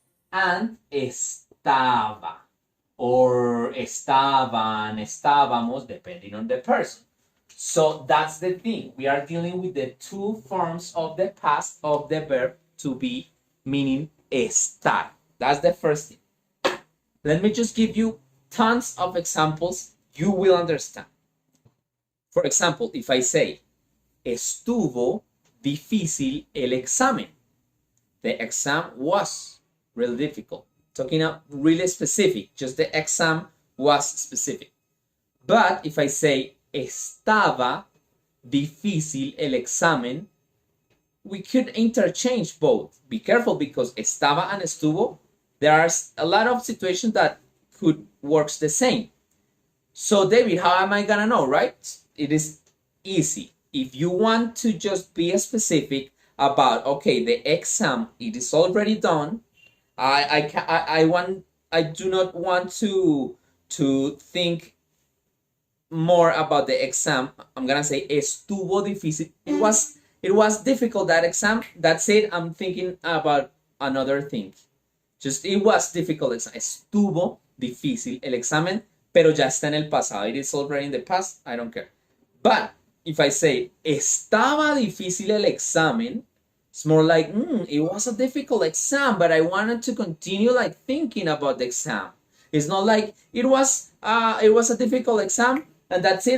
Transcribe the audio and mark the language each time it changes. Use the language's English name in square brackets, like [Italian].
[English] And estaba, or estaban, estábamos, depending on the person. So that's the thing. We are dealing with the two forms of the past of the verb to be, meaning estar. That's the first thing. Let me just give you tons of examples. You will understand. For example, if I say, [Spanish] estuvo difícil el examen. [English] The exam was really difficult. Talking about really specific, just the exam was specific. But if I say, [Spanish] estaba difícil el examen, [English] we could interchange both. Be careful because estaba and estuvo, there are a lot of situations that could work the same. So David, how am I gonna know, right? It is easy. If you want to just be specific about, okay, the exam, it is already done. I do not want to think more about the exam. I'm gonna say [Spanish] estuvo difícil. [English] It was difficult, that exam. That's it. I'm thinking about another thing. Just it was difficult exam. [Spanish] Estuvo difícil el examen, pero ya está en el pasado. [English] It is already in the past. I don't care. But if I say [Spanish] estaba difícil el examen, [English] it's more like it was a difficult exam, but I wanted to continue like thinking about the exam. It's not like it was a difficult exam and that's it.